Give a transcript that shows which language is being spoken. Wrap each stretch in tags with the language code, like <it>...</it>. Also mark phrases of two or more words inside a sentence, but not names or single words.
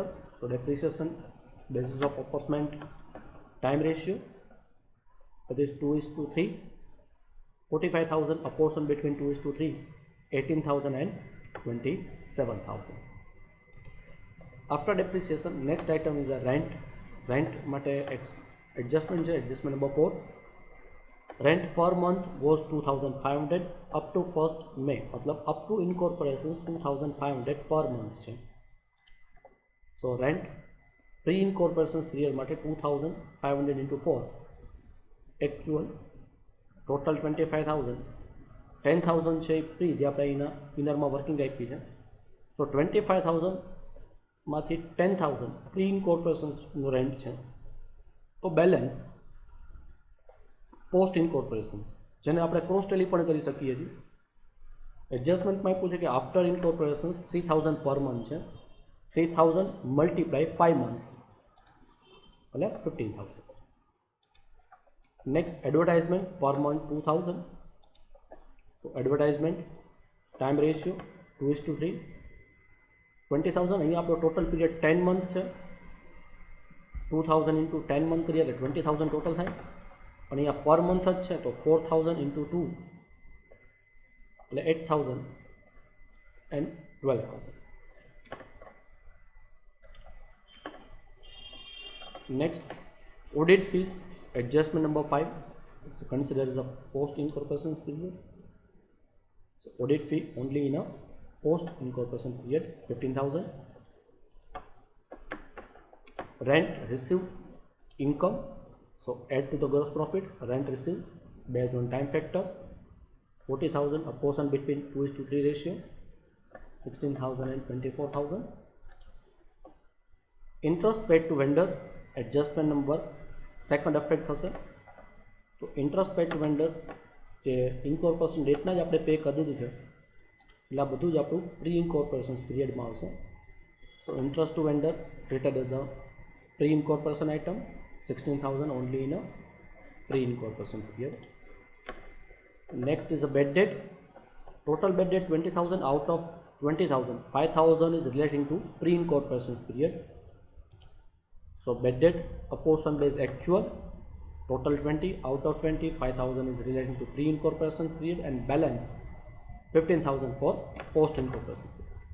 <en>So depreciation basis of apportionment time ratio, that is 2:3. 45,000 apportion between 2:3, 18,000 and 27,000. After depreciation, next item is a rent.</en> <gu>Rent માટે adjustment છે,</gu> <en>adjustment number 4. Rent per month was 2,500 up to 1st May, मतलब up to incorporations 2,500 per month છે. So rent pre-incorporation period માટે 2,500 into 4. Actual total 25,000.</en> <gu>10,000 છે પ્રી જે આપણે એના ઇનરમાં વર્કિંગ આપી છે. તો 25,000 માંથી 10,000</gu> <en>pre incorporation-nu rent</en> <gu>છે. તો</gu> <en>balance post incorporation</en> <gu>જેને આપણે</gu> <en>cross tally</en> <gu>પણ કરી શકીએ છીએ. એડજસ્ટમેન્ટમાં આપ્યું છે કે</gu> <en>after incorporation 3,000 per month</en> <gu>છે.</gu> <en>3,000 multiply 5 month એટલે 15,000. next advertisement per month 2,000. So advertisement time ratio 2:3.</en> <gu>20,000 અહીંયા આપણો</gu> <en>total period</en> <gu>10 મંથ છે. 2,000</gu> <en>into 10 month</en> <gu>કરીએ એટલે 20,000 ટોટલ થાય. અને અહીંયા</gu> <en>per month</en> <gu>જ છે તો 4,000 into 2 એટલે 8,000 and 12,000.</gu> <en>Next, audit fees adjustment number 5. It's considered as a post incorporation period. So audit fee only in a post incorporation period 15,000. Rent received income, so add to the gross profit. Rent received based on time factor 40,000 a portion between 2:3 ratio 16,000 and 24,000. Interest paid to vendor adjustment number second effect થશે.</en> <gu>તો</gu> <en>interest paid to vendor</en> <gu>જે</gu> <en>incorporation date-na</en> <gu>જ આપણે પે કરી દીધું છે એટલે આ બધું જ આપણું</gu> <en>pre incorporation period-ma</en> <gu>આવશે.</gu> <en>so interest to vendor treated as a pre incorporation item 16,000 only in a pre incorporation period. next is a bad debt. total bad debt 20,000. out of 20,000 5,000 is relating to pre incorporation period. So bad debt a portion based actual total 20. Out of 20 5,000 is relating to pre incorporation period and balance 15,000 for post incorporation period.</en>